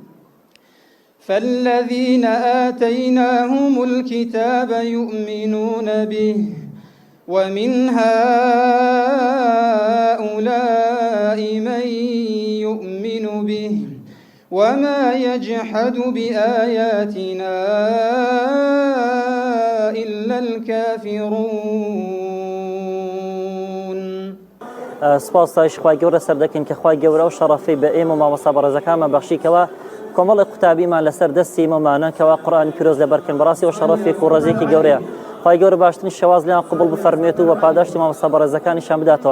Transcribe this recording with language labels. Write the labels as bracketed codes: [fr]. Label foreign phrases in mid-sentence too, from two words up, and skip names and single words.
[ar] فالذين آتيناهم الكتاب يؤمنون به ومن هؤلاء من يؤمن به وما يجحد بآياتنا إلا الكافرون. [ckb] سپاس تایش خوای گەورە سەر دەکەین کە خوای گەورە و شەڕەفی بە ئێمە مامۆستا بەڕێزەکانمان بەخشیکەوە کۆمەڵی قوتابیمان لەسەر دەستی ئێمەمانە کەوا قورئانی پیرۆز لەبەرکەن بەڕاستی و شەڕەفێک و ڕێزێکی گەورەیە. خوای گەورە باشترین شەواز لیان قبول بفەرمێت و بە پاداشتی مامۆستا بەڕێزەکانیشان بداتەوە.